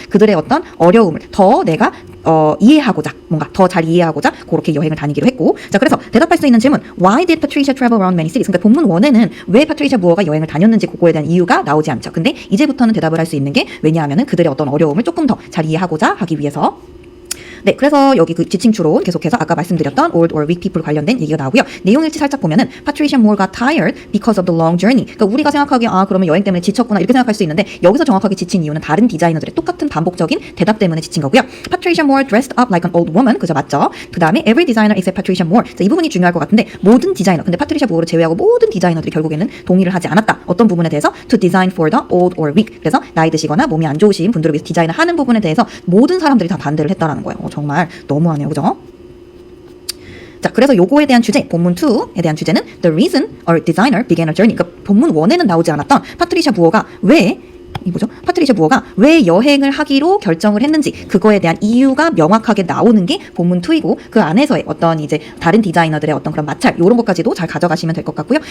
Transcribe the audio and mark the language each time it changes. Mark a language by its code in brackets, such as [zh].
[ko] 그들의 어떤 어려움을 더 내가 이해하고자 뭔가 더 잘 이해하고자 그렇게 여행을 다니기로 했고 자 그래서 대답할 수 있는 질문 [en] Why did Patricia travel around many cities? [ko] 그러니까 본문 1에는 왜 파트리샤 무어가 여행을 다녔는지 그거에 대한 이유가 나오지 않죠. 근데 이제부터는 대답을 할 수 있는 게 왜냐하면은 그들의 어떤 어려움을 조금 더 잘 이해하고자 하기 위해서 네, 그래서 여기 그 지칭 추론 계속해서 아까 말씀드렸던 [en] old or weak people [ko] 관련된 얘기가 나오고요. 내용 일치 살짝 보면은 [en] Patricia Moore got tired because of the long journey. [ko] 그러니까 우리가 생각하기에 그러면 여행 때문에 지쳤구나 이렇게 생각할 수 있는데 여기서 정확하게 지친 이유는 다른 디자이너들의 똑같은 반복적인 대답 때문에 지친 거고요. [en] Patricia Moore dressed up like an old woman. [ko] 그죠, 맞죠? 그 다음에 [en] every designer except Patricia Moore. [ko] 자, 이 부분이 중요할 것 같은데 모든 디자이너, 근데 파트리샤 무어를 제외하고 모든 디자이너들이 결국에는 동의를 하지 않았다. 어떤 부분에 대해서 [en] to design for the old or weak. [ko] 그래서 나이 드시거나 몸이 안 좋으신 분들을 위해서 디자인을 하는 부분에 대해서 모든 사람들이 다 반대를 했다라는 거예요. 정말 너무하네요, 그죠? 자, 그래서 요거에 대한 주제, 본문 2에 대한 주제는 [en] The reason a designer began a journey. [ko] 그러니까 본문 1에는 나오지 않았던 파트리샤 무어가 파트리샤 무어가 왜 여행을 하기로 결정을 했는지 그거에 대한 이유가 명확하게 나오는 게 본문 2이고 그 안에서의 어떤 이제 다른 디자이너들의 어떤 그런 마찰 이런 것까지도 잘 가져가시면 될 것 같고요.